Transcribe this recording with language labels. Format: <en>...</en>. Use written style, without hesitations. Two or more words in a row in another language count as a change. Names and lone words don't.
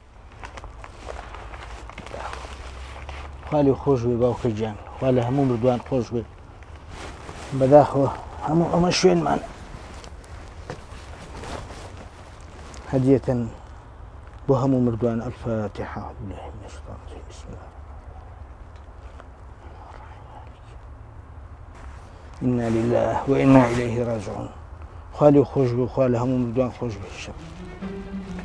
<ckb>خالی خۆش بێ باوکە گیان خوا لە هەموو مردووان خۆش بێ بەداخەوە هەموو ئەمە شوێنمان هەدیەتەن بۆ هەموو مردووان</ckb> <ar>الفاتحة بالله من الشيطان الرجيم بسم الله إنا لله وإنا إليه راجعون</ar> <ckb>خالی خۆش بێ خوا لە هەموو مردووان خۆش بێ</ckb>